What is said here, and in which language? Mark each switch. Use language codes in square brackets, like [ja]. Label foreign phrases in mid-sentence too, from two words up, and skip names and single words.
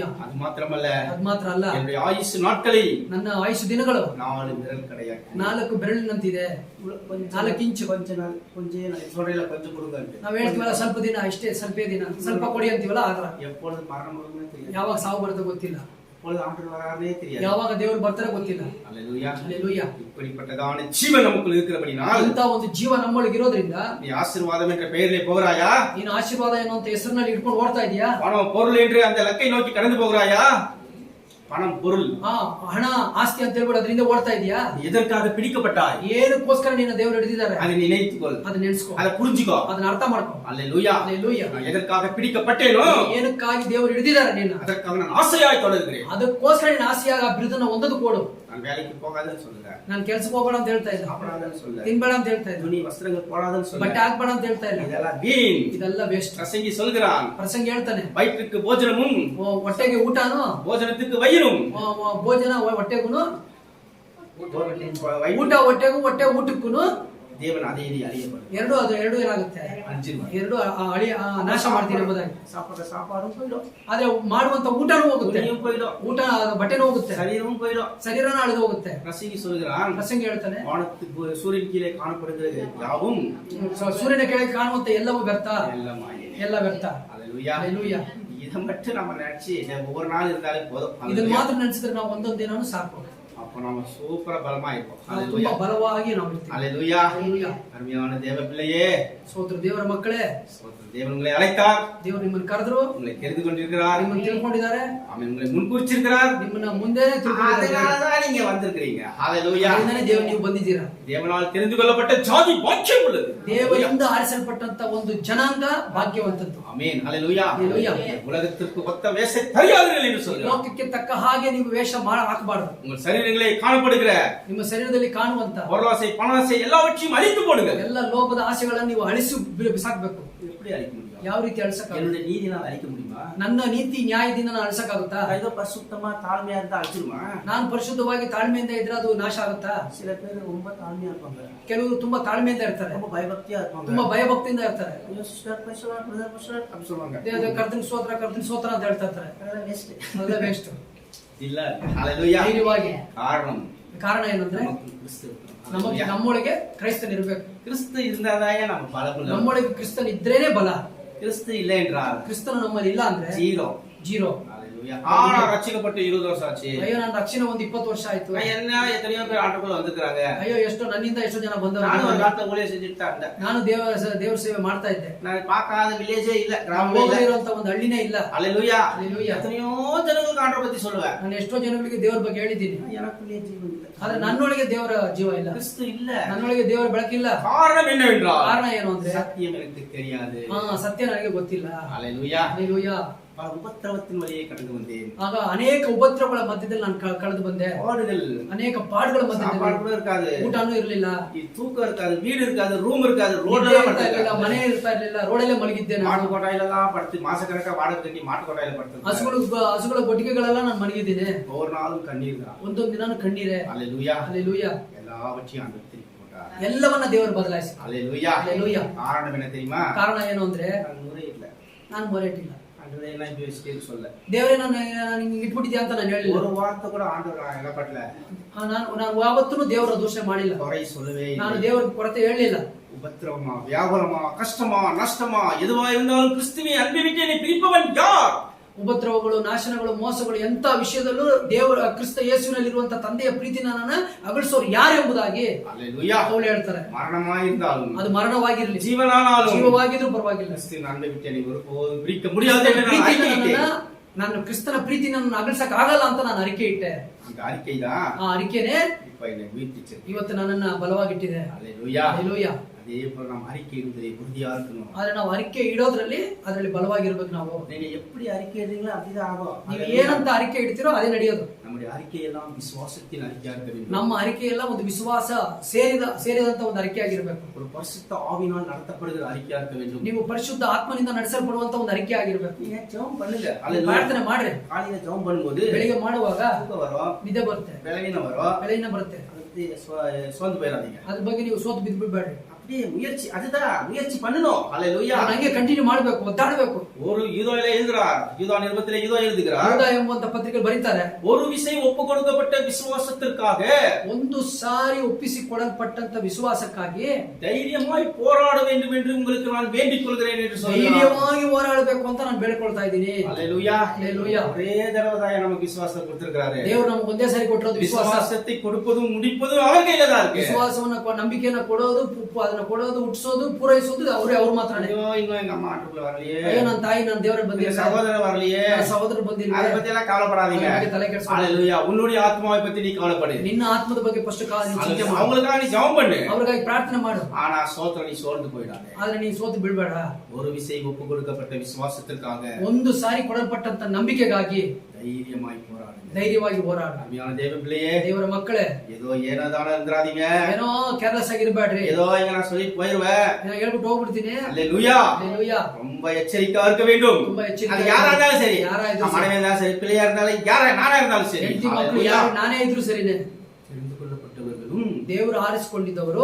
[ta] அது மாத்திரமல்ல, [kn] ಅದು ಮಾತ್ರ ಅಲ್ಲ, [ta] என்னுடைய ஆயுசு நாட்களில் [kn] ನನ್ನ ಆಯುಷ್ ದಿನಗಳು [ta] 4 விரல் கிடையாது. [kn] 4 ಬೆರಳಿನಂತಿದೆ. 4 ಇಂಚು. [ta] கொஞ்ச நாள் சொல்றேல கொஞ்சம் கொடுங்க. [kn] ನಾವ್ ಹೇಳ್ತೀವಲ್ಲ ಸ್ವಲ್ಪ ದಿನ, ಇಷ್ಟೇ ಸ್ವಲ್ಪ ದಿನ, ಸ್ವಲ್ಪ ಕೊಡಿ ಅಂತೀವಲ್ಲ. ಆದ್ರ [ta] எப்பொழுது மரணம் வரும்னு தெரியாது, [kn] ಯಾವಾಗ ಸಾವು ಬರ್ತದೆ ಗೊತ್ತಿಲ್ಲ, [ta] எப்பொழுது ஆண்டவர் வராருன்னே தெரியாது, [kn] ಯಾವಾಗ ದೇವರು ಬರ್ತಾರೆ ಗೊತ್ತಿಲ್ಲ. [ta] அல்லேலூயா. [kn] அல்லேலூயா. [ta] இப்படிப்பட்டதான ஜீவன் நமக்குள்ள இருக்கிறபடினால் [kn] ಇಂತ ಒಂದು ಜೀವ ನಮ್ಮೊಳಗಿರೋದ್ರಿಂದ [ta] நீ ஆசீர்வாதம் என்ற பெயரிலே போகிறாயா? [kn] ನೀನು ಆಶೀರ್ವಾದ ಎನ್ನುವಂತ ಹೆಸರಿನಲ್ಲಿ ಇಟ್ಕೊಂಡು ಓಡ್ತಾ ಇದೀಯಾ? [ta] பணம் பொருள் என்று அந்த இலக்கை நோக்கி கடந்து போகிறாயா? பணம் பொருள் [kn] ಹಣ ಆಸ್ತಿ ಅಂತ ಹೇಳ್ಬಿಟ್ಟು ಅದರಿಂದ ಓಡ್ತಾ ಇದೀಯಾ? [ta] எதற்காக பிடிக்கப்பட்டாய்? [kn] ಏನಕ್ಕೋಸ್ಕರ ನಿನ್ನ ದೇವರು ಹಿಡಿದಿದ್ದಾರೆ? [ta] அதை நினைத்துக்கொள், [kn] ಅದನ್ನ ನೆನೆಸ್ಕೊ, [ta] அதை புரிஞ்சுக்கோ, [kn] ಅದನ್ನ ಅರ್ಥ ಮಾಡ್ಕೊ. [ta] அல்லேலூயா. [kn] அல்லேலூயா. [ta] நான் எதற்காக பிடிக்கப்பட்டேனோ [kn] ಏನಕ್ಕಾಗಿ ದೇವರು ಹಿಡಿದಿದ್ದಾರೆ ನಿನ್ನ, [ta] அதற்காக நான் ஆசையாய் தொடர்கிறேன். [kn] ಅದಕ್ಕೋಸ್ಕರ ನೀನು ಆಸೆಯಾಗ ಆ ಬಿರುದನ್ನ ಒಂದದು ಕೊಡು. [ta] நான் வேலைக்கு போகாதன்னு சொல்லல, [kn] ನಾನು ಕೆಲ್ಸಕ್ಕೆ ಹೋಗಬೇಡ ಅಂತ ಹೇಳ್ತಾ ಇಲ್ಲ, [ta] சாப்பிடாதன்னு சொல்லல, [kn] ತಿನ್ಬೇಡ ಅಂತ ಹೇಳ್ತಾ ಇಲ್ಲ, [ta] துணி வஸ்திரங்கள் போடாதன்னு சொல்லல, [kn] ಬಟ್ಟೆ ಹಾಕ್ಬೇಡ ಅಂತ ಹೇಳ್ತಾ ಇಲ್ಲ. [ta] இதெல்லாம் வீண். [kn] ಇದೆಲ್ಲ ವೇಸ್ಟ್. [ta] பிரசங்கி சொல்கிறான், [kn] ಪ್ರಸಂಗ ಹೇಳ್ತಾನೆ, [ta] வயிற்றுக்கு போஜனமும் [kn] ಹೊಟ್ಟೆಗೆ ಊಟನು, [ta] போஜனத்துக்கு வயிறும். [kn] ಭೋಜನ ಹೊಟ್ಟೆಗುನು, ಊಟ ಹೊಟ್ಟೆಗೂ, ಹೊಟ್ಟೆ ಊಟಕ್ಕೂನು [ta] தேவன் அதை இது அறியப்படும். [kn] ಎರಡು ಏನಾಗುತ್ತೆ? ಎರಡು ನಾಶ ಮಾಡ್ತೀನಿ ಎಂಬುದಾಗಿ. [ta] சாப்பாடும் போயிடும், [kn] ಆದ್ರೆ ಮಾಡುವಂತ ಊಟನೂ ಹೋಗುತ್ತೆ, [ta] துணியும் போயிடும், [kn] ಊಟ ಬಟ್ಟೆನೂ ಹೋಗುತ್ತೆ, [ta] சரீரமும் போயிடும், [kn] ಶರೀರನೂ ಅಳಿದು ಹೋಗುತ್ತೆ. [ta] பிரசங்கி சொல்கிறான், [kn] ಪ್ರಸಂಗ ಹೇಳ್ತಾನೆ, [ta] வானத்துக்கு சூரியன் கீழே காணப்படுகிறது யாவும் [kn] ಸೂರ್ಯನ ಕೆಳಗೆ ಕಾಣುವಂತ ಎಲ್ಲವೂ ವ್ಯರ್ಥ, [ta] எல்லாம் மாயை. [kn] ಎಲ್ಲ ವ್ಯರ್ಥ. [ta] அல்லேலூயா. [kn] அல்லேலூயா. [ta] இதை மட்டும் நம்ம நினைச்சு ஒவ்வொரு நாள் இருந்தாலே போதும். [kn] ಇದನ್ನ ಮಾತ್ರ ನೆನೆಸಿದ್ರೆ ನಾವು ಒಂದೊಂದು ದಿನಾನು ಸಾಕು, [ta] அப்ப நம்ம சூப்பரா பலமா இருப்போம். [kn] ನಾವು ತುಂಬಾ ಬಲವಾಗಿ ನಾವು ಇರ್ತೀವಿ. [ta] அல்லேலூயா. [kn] அல்லேலூயா. [ta] அருமையான தேவ பிள்ளையே, [kn] ಸ್ತೋತ್ರ ದೇವರ ಮಕ್ಕಳೇ, [ta] தேவன் உங்களை அழைத்தார், [kn] ದೇವರು ನಿಮ್ಮನ್ನು ಕರೆದ್ರು, [ta] உங்களை தெரிந்து கொண்டிருக்கிறார், [kn] ನಿಮ್ಮನ್ನು ತಿಳ್ಕೊಂಡಿದ್ದಾರೆ, [ta] அவன் உங்களை முன்குறிச்சிருக்கிறார், [kn] ನಿಮ್ಮನ್ನ ಮುಂದೆ ತಿಳ್ಕೊಂಡಿದ್ದಾರೆ. [ta] அதனாலதான் நீங்க வந்திருக்கிறீங்க. ஹalleluya. [kn] ಅದರಿಂದನೇ ದೇವರು ನೀವು ಬಂದಿದ್ದೀರಾ. [ta] தேவனால் தெரிந்து கொள்ளப்பட்ட ஜாதி பாக்கியம் உள்ளது. [kn] ದೇವರಿಂದ ಆರಿಸಲ್ಪಟ್ಟಂತ ಒಂದು ಜನಾಂಗ ಭಾಗ್ಯವಂತದ್ದು. [ta] ஆமென். ஹalleluya. [kn] ஹalleluya. [ta] உலகத்திற்கு ஒத்த வேஷத்தை தரியாதீர்கள் என்று சொல்கிறார். [kn] ಲೋಕಕ್ಕೆ ತಕ್ಕ ಹಾಗೆ ನೀವು ವೇಷ ಹಾಕಬಾರದು. [ta] உங்கள் சரீரங்களே காணப்படுகிற [kn] ನಿಮ್ಮ ಶರೀರದಲ್ಲಿ ಕಾಣುವಂತ [ta] பொருளாசை பணாசை எல்லாவற்றையும் அழித்து போடுங்க. [kn] ಎಲ್ಲ ಲೋಭದ ಆಸೆಗಳನ್ನು ನೀವು ಅಳಿಸಿ ಬಿಸಾಕಬೇಕು. [ta] எப்படி அழிக்க முடியும்? [kn] ಯಾವ ರೀತಿ ಅಳಿಸಕ್ಕಾಗುತ್ತೆ? [ta] என்னுடைய நீதி நான் அழிக்க முடியுமா? [kn] ನನ್ನ ನೀತಿ ನ್ಯಾಯದಿಂದ ನಾನು ಅಳಿಸಕ್ಕಾಗುತ್ತಾ? [ta] ஏதோ பரிசுத்தமா தாழ்மையா இருந்தா அழிச்சிருமா? [kn] ನಾನು ಪರಿಶುದ್ಧವಾಗಿ ತಾಳ್ಮೆಯಿಂದ ಇದ್ರೆ ಅದು ನಾಶ ಆಗುತ್ತಾ? [ta] சில பேர் ரொம்ப தாழ்மையா இருப்பாங்க, [kn] ಕೆಲವರು ತುಂಬಾ ತಾಳ್ಮೆಯಿಂದ ಇರ್ತಾರೆ, [ta] ரொம்ப பயபக்தியா இருப்பாங்க. [kn] ತುಂಬಾ ಭಯಭಕ್ತಿಯಿಂದ ಇರ್ತಾರೆ. [ta] ஐயோ ಸಿಸ್ಟರ್ பிரஷர் பிரதர் பிரஷர் அப்படி சொல்லுவாங்க. [kn] ಕರ್ತನ ಸ್ತೋತ್ರ ಅಂತ ಹೇಳ್ತಾ ಇರ್ತಾರೆ. [ta] அதெல்லாம் வேஸ்ட். [kn] ಅದೆಲ್ಲ ವೇಸ್ಟ್. [ta] இல்ல ஹalleluya. [kn] ಧೈರ್ಯವಾಗಿ. [ta] காரணம் [kn] ಏನಂದ್ರೆ [ta] நமக்கு கிறிஸ்து இருக்கணும். [kn] ನಮ್ಮೊಳಗೆ ಕ್ರೈಸ್ತನ್ ಇರ್ಬೇಕು. [ta] கிறிஸ்து இருந்தாதான் நம்ம பலமுள்ள. [kn] ನಮ್ಮೊಳಗೆ ಕ್ರಿಸ್ತನ್ ಇದ್ರೇನೆ ಬಲ. [ta] கிறிஸ்து இல்லை என்றால் [kn] ಕ್ರಿಸ್ತನು ನಮ್ಮಲ್ಲಿ ಇಲ್ಲ ಅಂದ್ರೆ ಜೀರೋ. [ta] ஆனா ரட்சிக்கப்பட்டு 20 வருஷம் ஆச்சு. [kn] ಅಯ್ಯೋ ನಾನು ರಕ್ಷಣೆ ಒಂದು 20 ವರ್ಷ ಆಯ್ತು. [ta] என்ன எத்தனையோ பேர் ஆண்டுக்குள்ள வந்துக்கிறாங்க. [kn] ಅಯ್ಯೋ ನನ್ನಿಂದ ಎಷ್ಟೋ ಜನ ಬಂದವರು. [ta] ನಾನು ஒரு காலத்துல ஊழியம் செஞ்சுட்டு தான் இருந்தேன். [kn] ನಾನು ದೇವರ ಸೇವೆ ಮಾಡ್ತಾ ಇದ್ದೆ. [ta] நான் பார்க்காத வில்லேஜே இல்ல, கிராமமே இல்ல, [kn] ಇರುವಂತ ಒಂದು ಹಳ್ಳಿನೇ ಇಲ್ಲ. [ta] ஹalleluya. [kn] ஹalleluya. [ta] எத்தனையோ ಜನங்களுக்கு ஆண்டவரை பத்தி சொல்லுவேன். [kn] ನಾನು ಎಷ್ಟೋ ಜನಗಳಿಗೆ ದೇವರ ಬಗ್ಗೆ ಹೇಳಿದ್ದೀನಿ. [ta] எனக்குள்ளே ஜீவன் இல்ல, [kn] ಆದ್ರೆ ನನ್ನೊಳಗೆ ದೇವರ ಜೀವ ಇಲ್ಲ, [ta] கிறிஸ்து இல்ல. [kn] ನನ್ನೊಳಗೆ ದೇವರ ಬೆಳಕಿಲ್ಲ. [ta] காரணம் என்னவென்றால் [kn] ಕಾರಣ ಏನು ಅಂದ್ರೆ [ta] சத்தியம் எனக்கு தெரியாது. [kn] ಸತ್ಯ ನನಗೆ ಗೊತ್ತಿಲ್ಲ. [ta] ஹalleluya. [kn] ಹalleluya. [ta] பல உபத்திரவத்தின் வழியே கடந்து வந்தேன். [kn] ಆಗ ಅನೇಕ ಉಪದ್ರವಗಳ ಮಧ್ಯದಲ್ಲಿ ನಾನು ಕಳೆದು ಬಂದೆ. [ta] பாடுகள், [kn] ಅನೇಕ ಪಾಡುಗಳ ಮಧ್ಯದಲ್ಲಿ [ta] சாப்பாடு கூட இருக்காது, [kn] ಊಟನೂ ಇರಲಿಲ್ಲ, [ta] தூக்கம் இருக்காது, வீடு இருக்காது, ரூம் இருக்காது, [kn] ನಿದ್ದೆ [ta] ரோட்ல [kn] ಇರ್ತಾ ಇರ್ಲಿಲ್ಲ, ಮನೆ ಇರ್ತಾ ಇರ್ಲಿಲ್ಲ, ರೋಡಲ್ಲೇ ಮಲಗಿದ್ದೆ ನಾನು. [ta] மாட்டு கொட்டாயிலெல்லாம் படுத்து மாசக்கணக்கா வாடகை கட்டி மாட்டு கொட்டாயில படுத்து [kn] ಹಸುಗಳ ಕೊಟ್ಟಿಗೆಗಳೆಲ್ಲ ನಾನು ಮಲಗಿದ್ದೀನಿ. [ta] ஒவ்வொரு நாளும் கண்ணீர் தான். [kn] ಒಂದೊಂದು ದಿನಾನು ಕಣ್ಣೀರೇ. [ta] ஹalleluya. [kn] ಹalleluya. [ta] எல்லாவற்றையும் ஆண்டவர் திருப்பி போட்டார். [kn] ಎಲ್ಲವನ್ನ ದೇವರು ಬದಲಾಯಿಸಿ. [ta] ஹalleluya. [kn] ஹalleluya. [ta] காரணம் என்ன தெரியுமா? [kn] ಕಾರಣ ಏನು ಅಂದ್ರೆ [ta] நான் முறை இல்ல, [kn] ನಾನು ಮೊರೆಯಿಟ್ಟಿಲ್ಲ. [ta] ஆண்டவரே என்ன இப்படி வச்சிட்டேன்னு சொல்ல, [kn] ದೇವರೇ ನಾನು ನಿಂಗೆ ಇಟ್ಬಿಟ್ಟಿದ್ಯಾ ಅಂತ ನಾನು ಹೇಳಿಲ್ಲ. [ta] ஒரு வார்த்தை கூட ஆண்டவர் என்ன பண்ணல, [kn] ನಾನು ಯಾವತ್ತೂ ದೇವರ ದೂಷಣೆ ಮಾಡಿಲ್ಲ, [ta] குறை சொல்லவே [kn] ನಾನು [ta] இல்லை. [kn] ದೇವರ ಕೊರತೆ ಹೇಳಲಿಲ್ಲ. [ta] உபத்திரவமா, வியாபாரமா, கஷ்டமா, நஷ்டமா, எதுவா இருந்தாலும் கிறிஸ்துவை அன்பை விட்டு என்னை பிரிப்பவன் யார்? [kn] ಉಪದ್ರವಗಳು, ನಾಶನಗಳು, ಮೋಸಗಳು ಎಂತ ವಿಷಯದಲ್ಲೂ ದೇವರ ಕ್ರಿಸ್ತ ಯೇಸುವಿನಲ್ಲಿರುವಂತ ತಂದೆಯ ಪ್ರೀತಿನ ನನ್ನ ಅಗಲಿಸೋರು ಯಾರು ಎಂಬುದಾಗಿ [ta] ஹalleluya. [kn] ಅವಳು ಹೇಳ್ತಾರೆ. [ta] மரணமாயிருந்தாலும் [kn] ಅದು ಮರಣವಾಗಿರಲಿ, [ta] ஜீவனானாலும் [kn] ಜೀವವಾಗಿದ್ರೂ ಪರವಾಗಿಲ್ಲ, [ta] கிறிஸ்துவின் அன்பை விட்டு என்னை ஒருபோதும் பிரிக்க முடியாது என்று நான் அறிக்கையிட்டேன். [kn] ನಾನು ಕ್ರಿಸ್ತನ ಪ್ರೀತಿನ ಅಗಲಿಸಕ್ ಆಗಲ್ಲ ಅಂತ ನಾನು ಅರಿಕೆ ಇಟ್ಟೆ. [ta] அந்த அறிக்கைதான் [kn] ಆ ಅರಿಕೆನೆ [ta] இப்ப என்னை உயிர்ப்பிச்சது. [kn] ಇವತ್ತು ನನ್ನನ್ನ ಬಲವಾಗಿಟ್ಟಿದೆ. [ta] ஹalleluya. [kn] ಹalleluya. [ta] அதே போல நாம் அறிக்கை இடுவதை உறுதியா இருக்கணும். [kn] ಆದ್ರೆ ನಾವು ಅರಿಕೆ ಇಡೋದ್ರಲ್ಲಿ ಅದರಲ್ಲಿ ಬಲವಾಗಿರ್ಬೇಕು. ನಾವು [ta] நீங்க எப்படி அறிக்கை இடுறீங்களோ அப்படிதான் ஆகும். [kn] ನೀವು ಏನಂತ ಅರಿಕೆ ಇಡ್ತೀರೋ ಅದೇ ನಡೆಯೋದು. [ta] நம்முடைய அறிக்கை எல்லாம் விசுவாசத்தின் அறிக்கையா இருக்க வேண்டும். [kn] ನಮ್ಮ ಅರಿಕೆ ಎಲ್ಲ ಒಂದು ವಿಶ್ವಾಸ ಸೇರಿದಂತ ಒಂದು ಅರಿಕೆ ಆಗಿರ್ಬೇಕು. [ta] ஒரு பரிசுத்த ஆவியினால் நடத்தப்படுகிற அறிக்கையா இருக்க வேண்டும். [kn] ನೀವು ಪರಿಶುದ್ಧ ಆತ್ಮನಿಂದ ನಡೆಸಲ್ಪಡುವಂತ ಒಂದು ಅರಿಕೆ ಆಗಿರ್ಬೇಕು. [ta] நீங்க ஜெபம் பண்ணுங்க, [kn] ಪ್ರಾರ್ಥನೆ ಮಾಡ್ರಿ. [ta] காலையில ஜெபம் பண்ணும்போது [kn] ಬೆಳಿಗ್ಗೆ ಮಾಡುವಾಗ [ta] தூக்கம் வரும், [kn] ನಿದ್ದೆ ಬರುತ್ತೆ, [ta] பலவீனம் வரும், [kn] ಬೆಳಗಿನ ಬರುತ್ತೆ. [ta] சோர்ந்து போயிடாதீங்க. [kn] ಅದ್ರ ಬಗ್ಗೆ ನೀವು ಸೋತು ಬಿದ್ದು ಬಿಡ್ಬೇಡ್ರಿ. [ta] அப்படியே முயற்சி, அதுதான் முயற்சி பண்ணணும். ஹalleluya. [kn] ಹಂಗೆ ಕಂಟಿನ್ಯೂ ಮಾಡ್ಬೇಕು, ಒದ್ದಾಡಬೇಕು. [ta] ஒரு யூதாயில எழுதுறார், யூதா நிருபத்திலே யூதா எழுதுகிறார், [kn] ಯೂದ ಎಂಬುವಂತ ಪತ್ರಿಕೆ ಬರೀತಾರೆ, [ta] ஒரு விஷயம் ஒப்பு கொடுக்கப்பட்ட விசுவாசத்திற்காக [kn] ಒಂದು ಸಾರಿ ಒಪ್ಪಿಸಿಕೊಡಲ್ಪಟ್ಟಂತ ವಿಶ್ವಾಸಕ್ಕಾಗಿ [ta] தைரியமாய் போராட வேண்டும் என்று உங்களுக்கு நான் வேண்டிக் கொள்கிறேன் என்று சொல்கிறார். [kn] ಧೈರ್ಯವಾಗಿ ಹೋರಾಡಬೇಕು ಅಂತ ನಾನು ಬೇಡ್ಕೊಳ್ತಾ ಇದ್ದೀನಿ. [ta] ஹalleluya. [kn] ஹalleluya. [ta] ஒரே தடவை நமக்கு விசுவாசம் கொடுத்திருக்கிறாரு. [kn] ದೇವರು ನಮಗೆ ಒಂದೇ ಸಾರಿ ಕೊಟ್ಟಿರೋದು ವಿಶ್ವಾಸ. [ta] விசுவாசத்தை கொடுப்பதும் முடிப்பதும் அவர் கையில தான் இருக்கு. [kn] ವಿಶ್ವಾಸವನ್ನ ನಂಬಿಕೆಯನ್ನ ಕೊಡೋದು, ಅದನ್ನ ಕೊಡೋದು, ಹುಟ್ಟಿಸೋದು, ಪೂರೈಸೋದು ಅವ್ರು ಮಾತ್ರನೇ. [ta] ஐயோ இன்னும் எங்க அம்மா ஆட்டுக்குள்ள வரலையே, [kn] ಅಯ್ಯೋ ನನ್ನ ತಾಯಿ ನನ್ನ ದೇವರಲ್ಲಿ ಬಂದಿಲ್ಲ, [ta] சகோதரர் வரலையே, [kn] ಸಹೋದರ ಬಂದಿಲ್ಲ, [ta] அதை பத்தி எல்லாம் கவலைப்படாதீங்க. [kn] ತಲೆ ಕೆಡಿಸ್ಕೊಳ್ಳಿ. [ta] ஹalleluya. உன்னுடைய ஆத்மாவை பத்தி நீ கவலைப்படு. [kn] ನಿನ್ನ ಆತ್ಮದ ಬಗ್ಗೆ ಫಸ್ಟ್ ಚಿಂತೆ ಮಾಡು, [ta] அவங்களுக்காக நீ ஜெபம் பண்ணு, [kn] ಅವ್ರಿಗಾಗಿ ಪ್ರಾರ್ಥನೆ ಮಾಡು. [ta] ஆனா சோத்திரம் நீ சோர்ந்து போயிடாதே. [kn] ಆದ್ರೆ ನೀ ಸೋತು ಬೀಳ್ಬೇಡ. [ta] ஒரு விஷயம் ஒப்பு கொடுக்கப்பட்ட விசுவாசத்திற்காக [kn] ಒಂದು ಸಾರಿ ಕೊಡಲ್ಪಟ್ಟಂತ ನಂಬಿಕೆಗಾಗಿ [ta] தைரியமாய் போராடுங்க. [kn] ಧೈರ್ಯವಾಗಿ ಹೋರಾಡ. [ta] அருமையான தேவ பிள்ளையே, [kn] ದೇವರ ಮಕ್ಕಳೇ, [ta] ஏதோ ஏனோதான இருந்துராதீங்க. [kn] ಏನೋ ಕೇರ್ಲೆಸ್ ಆಗಿರ್ಬೇಡ್ರಿ. [ta] ஏதோ இங்க நான் சொல்லி போயிருவேன், [kn] ನಾನು ಹೇಳ್ಬಿಟ್ಟು ಹೋಗ್ಬಿಡ್ತೀನಿ. [ta] ஹalleluya. [kn] ஹalleluya. [ta] ரொம்ப எச்சரிக்கையா இருக்க வேண்டும். [kn] ತುಂಬಾ ಎಚ್ಚರಿಕೆ. [ta] அது யாரா இருந்தாலும் சரி, யாரா இருந்தாலும் மனைவி இருந்தாலும் சரி, பிள்ளையா இருந்தாலும் யாரா நானா இருந்தாலும் சரி, [kn] ಹೆಂಡತಿ ಮಕ್ಕಳು ஹalleluya. ಯಾರು ನಾನೇ ಇದ್ರು ಸರಿನೇ. [ta] தெரிந்து கொள்ளப்பட்டவர்களும் [kn] ದೇವರು ಆರಿಸಿಕೊಂಡಿದ್ದವರು